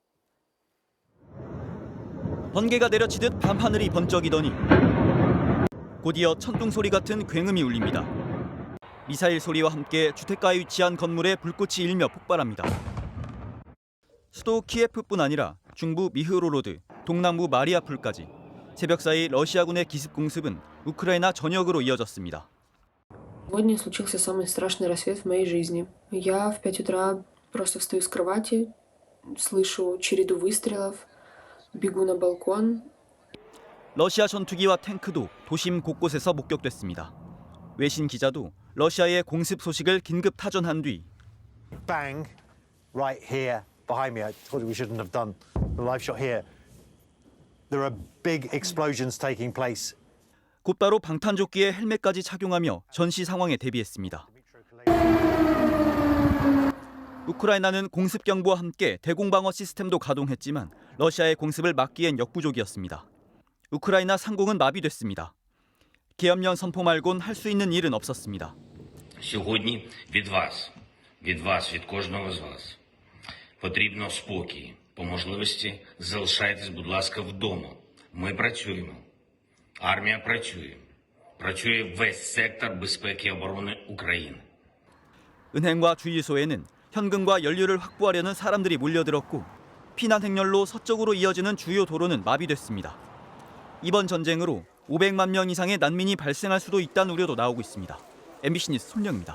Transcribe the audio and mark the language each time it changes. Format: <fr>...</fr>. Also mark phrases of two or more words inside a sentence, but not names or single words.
<ko>번개가 내려치듯 밤하늘이 번쩍이더니 곧이어 천둥 소리 같은 굉음이 울립니다. 미사일 소리와 함께 주택가에 위치한 건물에 불꽃이 일며 폭발합니다. 수도 키예프뿐 아니라 중부 미흐로로드, 동남부 마리아폴까지 새벽 사이 러시아군의 기습 공습은 우크라이나 전역으로 이어졌습니다.</ko> <ru>Сегодня случился самый страшный рассвет в моей жизни. Я в 5 утра просто встаю с кровати, слышу череду выстрелов, бегу на балкон.</ru> <ko>러시아 전투기와 탱크도 도심 곳곳에서 목격됐습니다. 외신 기자도 러시아의 공습 소식을 긴급 타전한 뒤</ko> <en>Bang right here behind me. I told you we shouldn't have done the live shot here. There are big explosions taking place.</en> <ko>곧바로 방탄조끼에 헬멧까지 착용하며 전시 상황에 대비했습니다. 우크라이나는 공습 경보와 함께 대공방어 시스템도 가동했지만 러시아의 공습을 막기엔 역부족이었습니다. 우크라이나 상공은 마비됐습니다. 계엄령 선포 말곤 할 수 있는 일은 없었습니다.</ko> <uk>Сьогодні від вас, від кожного з вас потрібно спокій. По можливості залишайтесь, будь ласка, вдома. Ми працюємо. Армія працює. Працює весь сектор безпеки і оборони України.</uk> <ko>은행과 주유소에는 현금과 연료를 확보하려는 사람들이 몰려들었고 피난 행렬로 서쪽으로 이어지는 주요 도로는 마비됐습니다. 이번 전쟁으로 500만 명 이상의 난민이 발생할 수도 있다는 우려도 나오고 있습니다. MBC 뉴스 손령입니다.</ko>